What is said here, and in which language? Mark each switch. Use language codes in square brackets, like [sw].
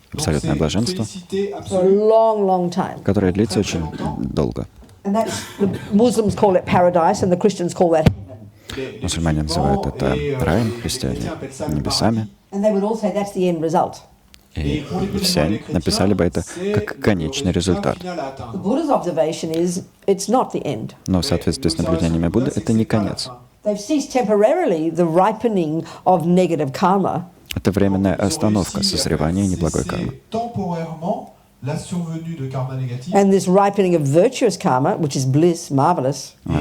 [ru] Абсолютное блаженство, [en] For a long, long time. [ru] которое длится очень долго. [en] And that's, the Muslims call it paradise, and the Christians call that heaven. [ru] Мусульмане называют это раем, христиане — небесами. [en] And they would all say that's the end result. [ru] И все они написали бы это как конечный результат. [en] The Buddha's observation is it's not the end. [ru] Но в соответствии с наблюдениями Будды это не конец. [en] They've ceased temporarily the ripening of negative karma. [ru] Это временная остановка созревания неблагой кармы. [en] And this ripening of virtuous karma, which is bliss, marvelous.